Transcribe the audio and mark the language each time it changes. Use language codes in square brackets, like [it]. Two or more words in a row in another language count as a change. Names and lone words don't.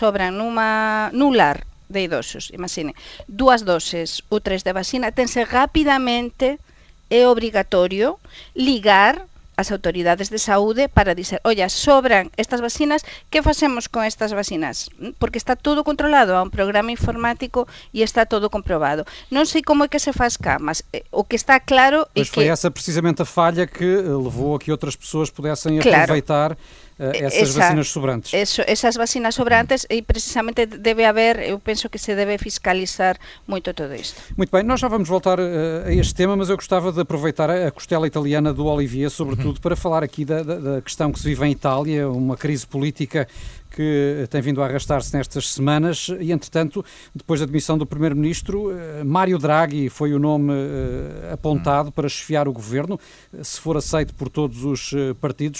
[gl] Sobran nun lar de idosos, imaginen, 2 doses ou 3 de vacina, tense rapidamente, é obrigatorio ligar as autoridades de saúde para dizer, oye, sobran estas vacinas, que facemos con estas vacinas? Porque está todo controlado, há un programa informático e está todo comprobado. Non sei como é que se faz cá, mas o que está claro é que... [pt] Mas foi essa precisamente a falha que levou a que outras pessoas pudessem aproveitar essas vacinas sobrantes. Essas vacinas sobrantes, e precisamente deve haver, eu penso que se deve fiscalizar muito tudo isto. Muito bem, nós já vamos voltar a este tema, mas eu gostava de aproveitar a costela italiana do Olivier, sobretudo, para falar aqui da questão que se vive em Itália, uma crise política que tem vindo a arrastar-se nestas semanas e, entretanto, depois da demissão do Primeiro-Ministro, Mário Draghi foi o nome apontado para chefiar o governo, se for aceito por todos os partidos.